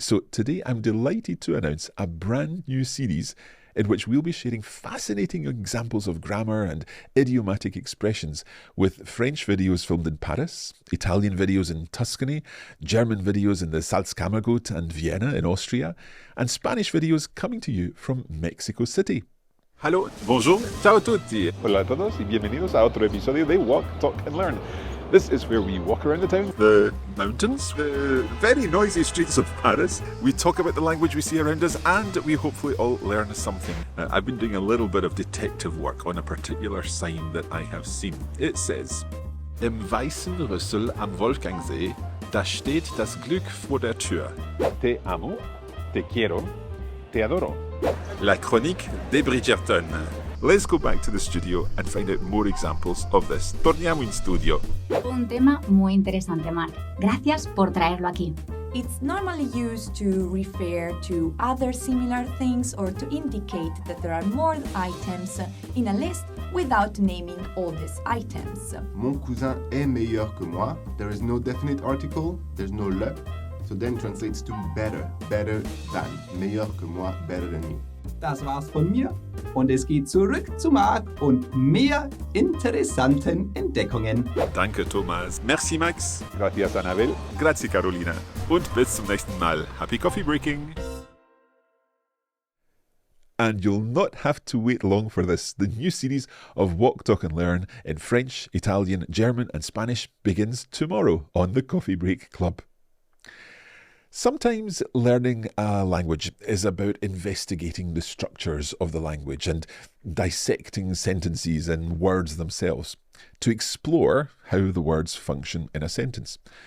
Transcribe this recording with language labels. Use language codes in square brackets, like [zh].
[en] So today I'm delighted to announce a brand new series in which we'll be sharing fascinating examples of grammar and idiomatic expressions with French videos filmed in Paris, Italian videos in Tuscany, German videos in the Salzkammergut and Vienna in Austria, and Spanish videos coming to you from Mexico City. [it] Hallo, bonjour, ciao a tutti. [es] Hola a todos y bienvenidos a otro episodio de Walk, Talk and Learn. [en] This is where we walk around the town, The mountains, the very noisy streets of Paris. we talk about the language we see around us, and we hopefully all learn something. I've been doing a little bit of detective work on a particular sign that I have seen. It says, [de] Im weißen Rüssel am Wolfgangsee, da steht das Glück vor der Tür. [es] Te amo, te quiero, te adoro. [fr] La chronique de Bridgerton. [en] Let's go back to the studio and find out more examples of this. [it] Torniamo in studio. [es] Un tema muy interesante, Mar. Gracias por traerlo aquí. [en] It's normally used to refer to other similar things or to indicate that there are more items in a list without naming all these items. [fr] Mon cousin est meilleur que moi. [en] There is no definite article. There's no le. So then translates to better. Better than. [fr] Meilleur que moi. [en] Better than me. [de] Das war's von mir und es geht zurück zu Marc und mehr interessanten Entdeckungen. Danke, Thomas. Merci, Max. [es] Gracias, Annabel. [it] Grazie, Carolina. [de] Und bis zum nächsten Mal. [en] Happy Coffee Breaking. And you'll not have to wait long for this. The new series of Walk, Talk and Learn in French, Italian, German and Spanish begins tomorrow on the Coffee Break Club. Sometimes learning a language is about investigating the structures of the language and dissecting sentences and words themselves to explore how the words function in a sentence.